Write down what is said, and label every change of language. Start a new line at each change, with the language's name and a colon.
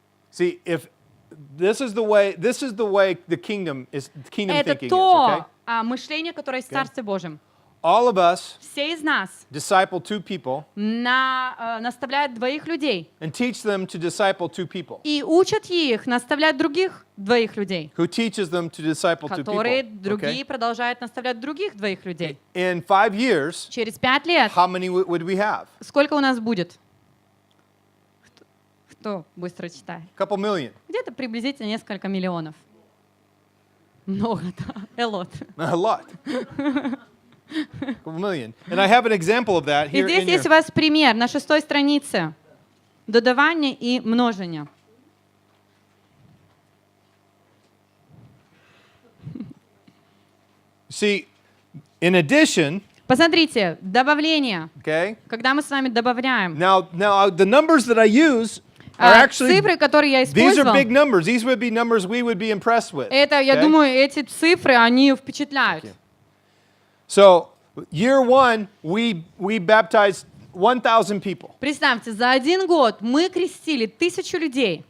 English: see, if this is the way the kingdom
Russian: Это то мышление, которое есть в Царстве Божьем.
English: All of us
Russian: Все из нас
English: disciple 2 people
Russian: наставляют двоих людей
English: and teach them to disciple 2 people.
Russian: и учат их наставлять других двоих людей,
English: Who teaches them to disciple 2
Russian: которые
English: people?
Russian: другие продолжают наставлять других двоих людей.
English: In 5 years,
Russian: Через 5 лет
English: how many would we have?
Russian: сколько у нас будет? Кто быстро читает?
English: A couple million.
Russian: Где-то приблизительно несколько миллионов. Много, да.
English: A lot. A lot. A couple million. And I have an example of that
Russian: И
English: here
Russian: здесь
English: in
Russian: есть у
English: your,
Russian: вас пример на 6 странице. Додавание и множение.
English: See, in addition,
Russian: Посмотрите, добавление.
English: okay?
Russian: Когда мы с вами добавляем.
English: Now the numbers that I use are actually
Russian: Цифры, которые я
English: these are
Russian: использовал,
English: big numbers. These would be numbers we would be impressed with.
Russian: это, я
English: okay?
Russian: думаю, эти цифры, они впечатляют.
English: So, year 1, we baptized 1,000 people.
Russian: Представьте, за 1 год мы крестили 1000 людей.